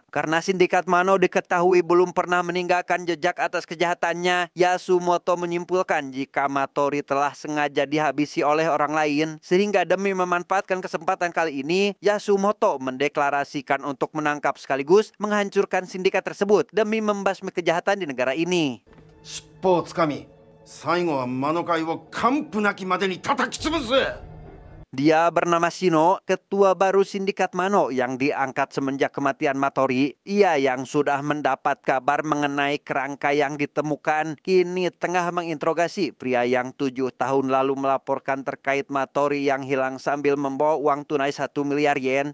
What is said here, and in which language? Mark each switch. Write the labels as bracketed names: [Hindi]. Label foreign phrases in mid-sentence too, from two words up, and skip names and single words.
[Indonesian] Karena sindikat Mano diketahui belum pernah meninggalkan jejak atas kejahatannya, Yasumoto menyimpulkan jika Matori telah sengaja dihabisi oleh orang lain, sehingga demi memanfaatkan kesempatan kali ini, Yasumoto mendeklarasikan untuk menangkap sekaligus menghancurkan sindikat tersebut demi membasmi kejahatan di negara ini. [Japanese] 尻尾をつかみ最後は魔の会を完膚なきまでに叩き潰す。 [Indonesian] Dia bernama Shino, ketua baru sindikat Mano yang diangkat semenjak kematian Matori. Ia yang sudah mendapat kabar mengenai kerangka yang ditemukan, kini tengah menginterogasi pria yang 7 tahun lalu melaporkan terkait Matori yang hilang sambil membawa uang tunai 1 miliar yen.